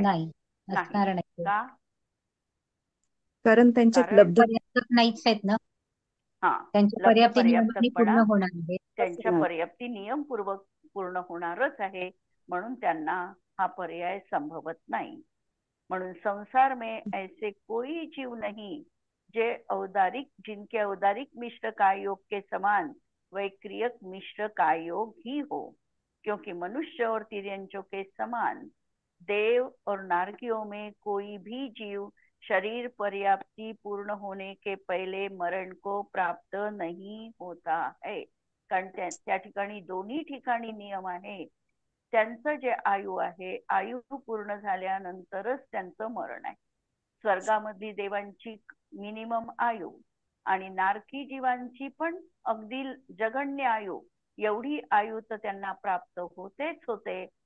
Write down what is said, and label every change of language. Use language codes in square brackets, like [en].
[mr] नाही असणार नाही. का. कारण त्यांच्यात कारण लब्ध पर्याप्तक नाहीच आहेत ना. त्यांची लब्ध पर्याप्ती नियमाने पर्याप्तकपणा पूर्ण होणार आहे. त्यांच्या पर्याप्ती नियमपूर्वक पूर्ण होणारच आहे, म्हणून त्यांना हा पर्याय संभवत नाही. [hi] म्हणून संसार में ऐसे कोई जीव नहीं जिनके औदारिक मिश्र कायोग के समान वैक्रियक मिश्र कायोग ही हो. क्योंकि मनुष्य और तिर्यंचों के समान देव और नारकियों में कोई भी जीव शरीर पर्याप्ति पूर्ण होने के पहले मरण को प्राप्त नहीं होता है. [mr] कारण त्या ठिकाणी दोन्ही ठिकाणी नियम आहे. त्यांचं जे आयु आहे, आयु पूर्ण झाल्यानंतरच त्यांचं मरण आहे. स्वर्गामधली देवांची मिनिमम आयु आणि नारकी जीवांची पण अगदी जगण्य आयु, एवढी आयु तर त्यांना प्राप्त होतेच होते.